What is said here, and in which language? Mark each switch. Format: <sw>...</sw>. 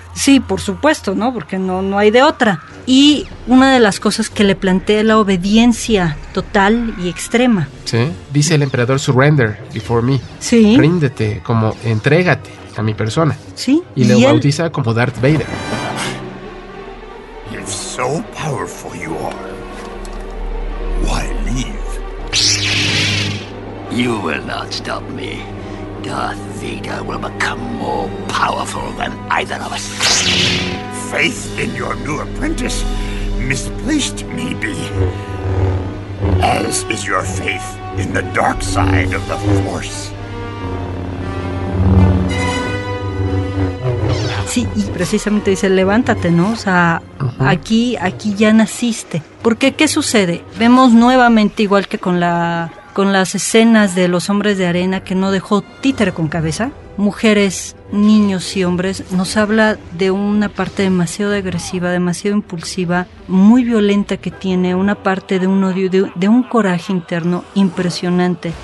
<es>Sí, por supuesto, ¿no? Porque no hay de otra. Y una de las cosas que le plantea es la obediencia total y extrema. Sí, dice el emperador,</es> <en>surrender before me.</en> <es>Sí. Ríndete, como entrégate a mi persona. Sí. Y le bautiza como Darth Vader.</es> <en>If so powerful you are, why leave? You will not stop me. Darth Vader will become more powerful than either of us. Faith in your new apprentice misplaced, maybe. As is your faith in the dark side of the Force.</en> <es>Sí, y precisamente dice, levántate, ¿no? O sea, aquí ya naciste. Porque, ¿qué sucede? Vemos nuevamente, igual que con las escenas de los hombres de arena que no dejó títere con cabeza, mujeres, niños y hombres, nos habla de una parte demasiado agresiva, demasiado impulsiva, muy violenta que tiene, una parte de un odio, de un coraje interno impresionante.</es>